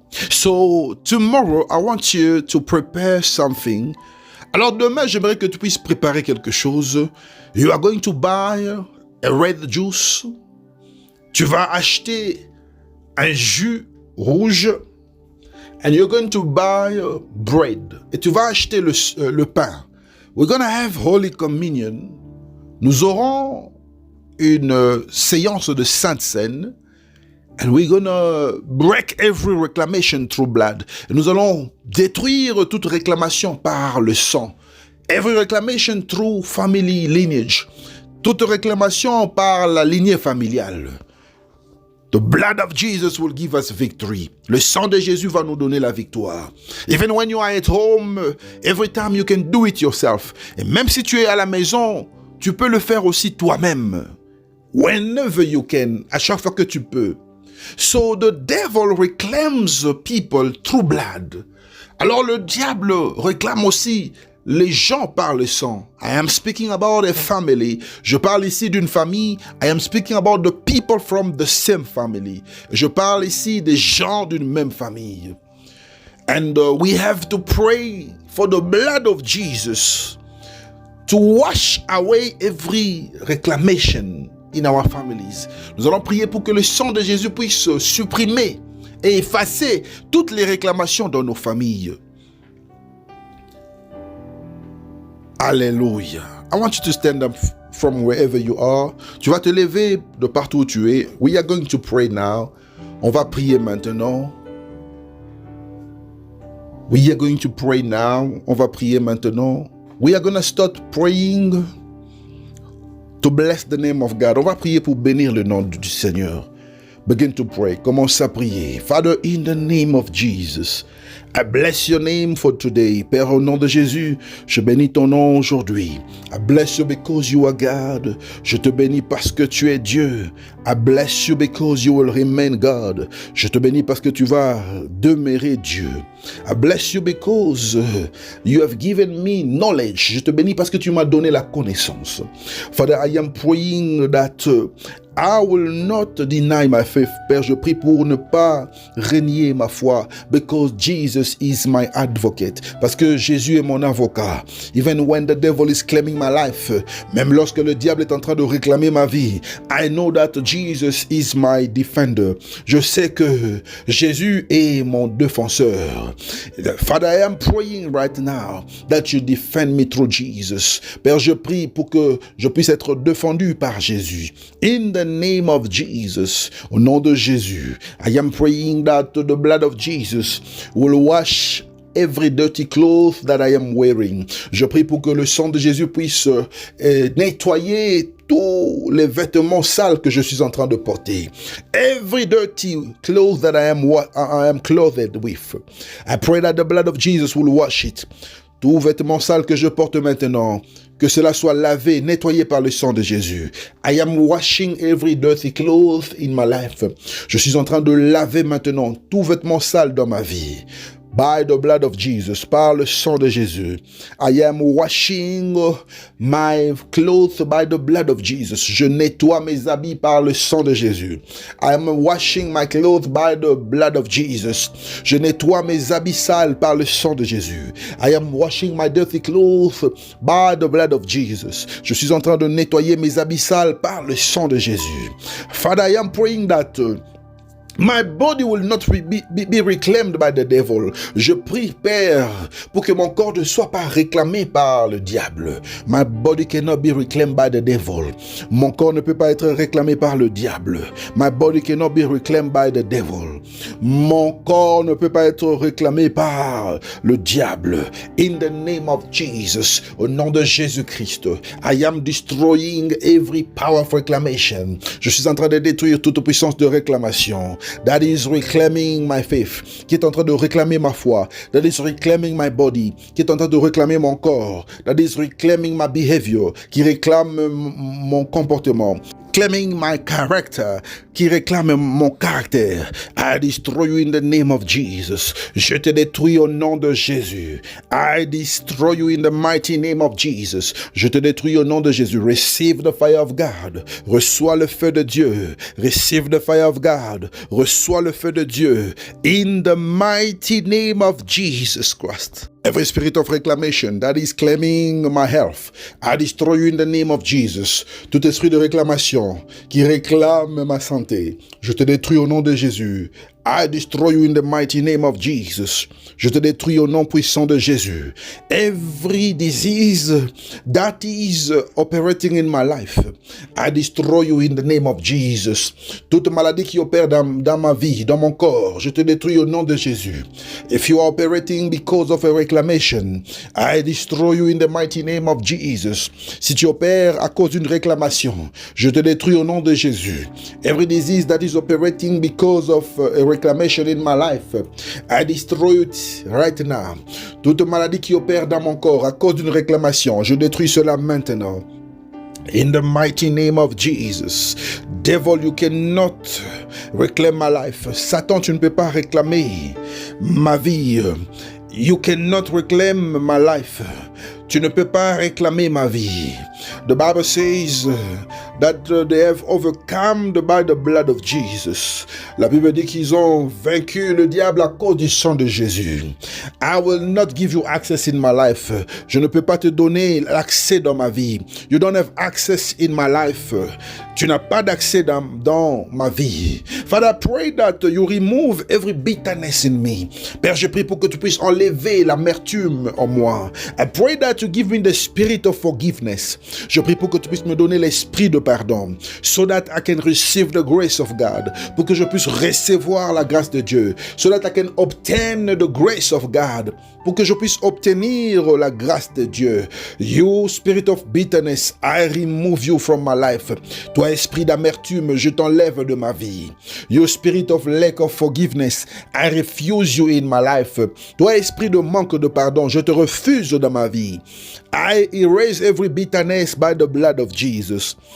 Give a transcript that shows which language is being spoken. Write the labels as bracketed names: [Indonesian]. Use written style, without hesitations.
[English] So tomorrow I want you to prepare something. [French] Alors demain j'aimerais que tu puisses préparer quelque chose. [English] You are going to buy a red juice. [French] Tu vas acheter un jus rouge. [English] And you're going to buy bread. [French] Et tu vas acheter le pain. [English] We're going to have Holy Communion. [French] Nous aurons une séance de Sainte Seine. [English] And we're going to break every reclamation through blood. [French] Et nous allons détruire toute réclamation par le sang. [English] Every reclamation through family lineage. [French] Toute réclamation par la lignée familiale. [English] The blood of Jesus will give us victory. [French] Le sang de Jésus va nous donner la victoire. [English] Even when you are at home, every time you can do it yourself. [French] Et même si tu es à la maison, tu peux le faire aussi toi-même. [English] Whenever you can, [French] à chaque fois que tu peux. [English] So the devil reclaims people through blood. [French] Alors le diable réclame aussi les gens par le sang. [English] I am speaking about a family. [French] Je parle ici d'une famille. [English] I am speaking about the people from the same family. [French] Je parle ici des gens d'une même famille. [English] And we have to pray for the blood of Jesus to wash away every reclamation in our families. [French] Nous allons prier pour que le sang de Jésus puisse supprimer et effacer toutes les réclamations dans nos familles. Alléluia. [English] I want you to stand up from wherever you are. [French] Tu vas te lever de partout où tu es. [English] We are going to pray now. [French] On va prier maintenant. [English] We are going to pray now. [French] On va prier maintenant. [English] We are going to start praying to bless the name of God. [French] On va prier pour bénir le nom du Seigneur. [English] Begin to pray. [French] Commence à prier. [English] Father, in the name of Jesus, I bless your name for today. [French] Père, au nom de Jésus, je bénis ton nom aujourd'hui. [English] I bless you because you are God. [French] Je te bénis parce que tu es Dieu. [English] I bless you because you will remain God. [French] Je te bénis parce que tu vas demeurer Dieu. [English] I bless you because you have given me knowledge. [French] Je te bénis parce que tu m'as donné la connaissance. [English] Father, I am praying that I will not deny my faith. [French] Père, je prie pour ne pas renier ma foi. [English] Because Jesus is my advocate. [French] Parce que Jésus est mon avocat. [English] Even when the devil is claiming my life. [French] Même lorsque le diable est en train de réclamer ma vie. [English] I know that Jesus is my defender. [French] Je sais que Jésus est mon défenseur. [English] Father, I am praying right now that you defend me through Jesus. [French] Père, je prie pour que je puisse être défendu par Jésus. [English] In the name of Jesus, [French] au nom de Jésus, [English] I am praying that the blood of Jesus will wash every dirty cloth that I am wearing. [French] Je prie pour que le sang de Jésus puisse nettoyer tous les vêtements sales que je suis en train de porter. [English] Every dirty clothes that I am clothed with. I pray that the blood of Jesus will wash it. [French] Tout vêtement sale que je porte maintenant, que cela soit lavé, nettoyé par le sang de Jésus. [English] I am washing every dirty cloth in my life. [French] Je suis en train de laver maintenant tout vêtement sale dans ma vie. [English] By the blood of Jesus, [French] par le sang de Jésus. [English] I am washing my clothes by the blood of Jesus. [French] Je nettoie mes habits par le sang de Jésus. [English] I am washing my clothes by the blood of Jesus. [French] Je nettoie mes habits sales par le sang de Jésus. [English] I am washing my dirty clothes by the blood of Jesus. [French] Je suis en train de nettoyer mes habits sales par le sang de Jésus. [English] Father, I am praying that my body will not be reclaimed by the devil. [French] Je prie, Père, pour que mon corps ne soit pas réclamé par le diable. [English] My body cannot be reclaimed by the devil. [French] Mon corps ne peut pas être réclamé par le diable. [English] My body cannot be reclaimed by the devil. [French] Mon corps ne peut pas être réclamé par le diable. [English] In the name of Jesus, [French] au nom de Jésus-Christ, [English] I am destroying every power of reclamation. [French] Je suis en train de détruire toute puissance de réclamation. [English] That is reclaiming my faith, [French] qui est en train de réclamer ma foi. [English] That is reclaiming my body, [French] qui est en train de réclamer mon corps. [English] That is reclaiming my behavior, [French] qui réclame mon comportement. [English] Claiming my character, [French] qui réclame mon caractère. [English] I destroy you in the name of Jesus. [French] Je te détruis au nom de Jésus. [English] I destroy you in the mighty name of Jesus. [French] Je te détruis au nom de Jésus. [English] Receive the fire of God. [French] Reçois le feu de Dieu. [English] Receive the fire of God. [French] Reçois le feu de Dieu. [English] In the mighty name of Jesus Christ. Every spirit of reclamation that is claiming my health, I destroy you in the name of Jesus. [French] Tout esprit de réclamation qui réclame ma santé, je te détruis au nom de Jésus. [English] I destroy you in the mighty name of Jesus. [French] Je te détruis au nom puissant de Jésus. [English] Every disease that is operating in my life, I destroy you in the name of Jesus. [French] Toute maladie qui opère dans ma vie, dans mon corps, je te détruis au nom de Jésus. [English] If you are operating because of a reclamation, I destroy you in the mighty name of Jesus. [French] Si tu opères à cause d'une réclamation, je te détruis au nom de Jésus. [English] Every disease that is operating because of a reclamation in my life, I destroy it right now. [French] Toute maladie qui opère dans mon corps à cause d'une réclamation, je détruis cela maintenant. [English] In the mighty name of Jesus. Devil, you cannot reclaim my life. [French] Satan, tu ne peux pas réclamer ma vie. [English] You cannot reclaim my life. [French] Tu ne peux pas réclamer ma vie. [English] The Bible says that they have overcome by the blood of Jesus. [French] La Bible dit qu'ils ont vaincu le diable à cause du sang de Jésus. [English] I will not give you access in my life. [French] Je ne peux pas te donner l'accès dans ma vie. [English] You don't have access in my life. [French] Tu n'as pas d'accès dans ma vie. [English] Father, I pray that you remove every bitterness in me. [French] Père, je prie pour que tu puisses enlever l'amertume en moi. [English] I pray that you give me the spirit of forgiveness. [French] Je prie pour que tu puisses me donner l'esprit de pardon, [English] so that I can receive the grace of God, [French] pour que je puisse recevoir la grâce de Dieu, [English] so that I can obtain the grace of God, [French] pour que je puisse obtenir la grâce de Dieu. [English] You spirit of bitterness, I remove you from my life. [French] Toi, esprit d'amertume, je t'enlève de ma vie. [English] You spirit of lack of forgiveness, I refuse you in my life. [French] Toi, esprit de manque de pardon, je te refuse dans ma vie. [English] I erase every bitterness by the blood of Jesus.